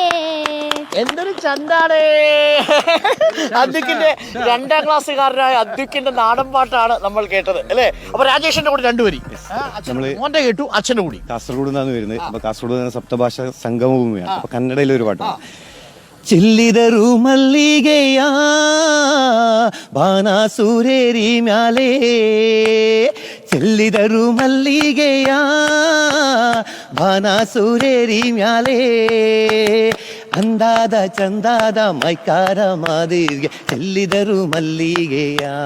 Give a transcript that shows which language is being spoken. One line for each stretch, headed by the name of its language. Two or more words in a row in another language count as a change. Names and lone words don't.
Malayalam: എന്തൊരു ചന്താണ്. അദ്വിക്കിന്റെ 2ാം ക്ലാസ്സുകാരനായ അദ്വിക്കിന്റെ നാടൻ പാട്ടാണ് നമ്മൾ കേട്ടത് അല്ലേ? അപ്പൊ രാജേഷിന്റെ കൂടെ 2 വരി മോന്റെ കേട്ടു, അച്ഛന്റെ കൂടി. കാസർഗോഡ് നിന്നാണ് വരുന്നത്. അപ്പൊ കാസർഗോഡ് സപ്തഭാഷ സംഗമഭൂമിയാണ്. അപ്പൊ കന്നഡയിലെ ഒരു പാട്ടാണ്.
Kannada: ಚೆಲ್ಲಿದರು ಮಲ್ಲಿಗೆಯ ಬಾಣಾಸುರೇರಿ ಮ್ಯಾಲೆ ಚೆಲ್ಲಿದರು ಮಲ್ಲಿಗೆಯ ಬಾಣಾಸುರೇರಿ ಮ್ಯಾಲೆ ಅಂದಾದ ಚಂದಾದ ಮೈಕಾರ ಮಾದಿಗೆ ಚೆಲ್ಲಿದರು ಮಲ್ಲಿಗೆಯ